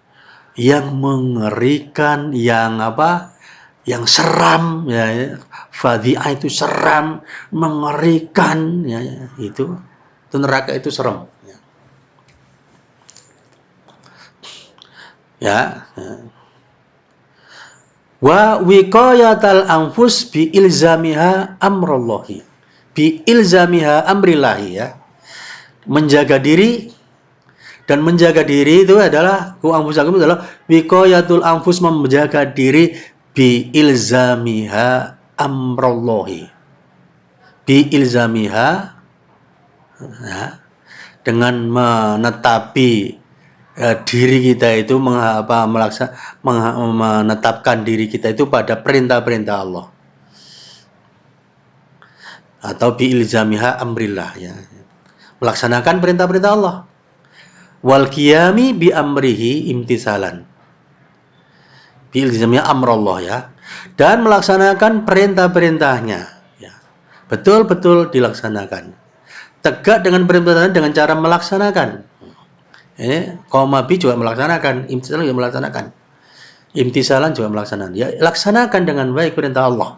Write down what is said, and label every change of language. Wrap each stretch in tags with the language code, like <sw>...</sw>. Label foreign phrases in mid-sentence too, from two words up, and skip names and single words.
<id>Yang apa? Yang seram, ya. Fadi'ah itu seram, mengerikan, ya, itu neraka itu seram. Ya.</id> <ar>ووقاية الأنفس بإلزامها أمر الله. بإلزامها أمر الله,</ar> <id>ya. Menjaga diri, dan menjaga diri itu adalah anfusakum adalah</id> <ar>وقاية الأنفس,</ar> <id>menjaga diri</id> <ar>بإلزامها أمر الله. بإلزامها,</ar> <id>ya, dengan menetapi diri kita itu menetapkan diri kita itu pada perintah-perintah Allah, atau</id> <ar>بإلزامها أمر الله,</ar> <id>ya, melaksanakan perintah-perintah Allah.</id> <ar>والقيام بأمره امتثالا، بإلزامها أمر الله, ya,</ar> <id>dan melaksanakan perintah-perintahnya, ya, betul-betul dilaksanakan, tegak dengan perintah dengan cara melaksanakan. Koma bi juga melaksanakan, imtisalan juga melaksanakan, imtisalan juga melaksanakan, ya, laksanakan dengan baik perintah Allah.</id>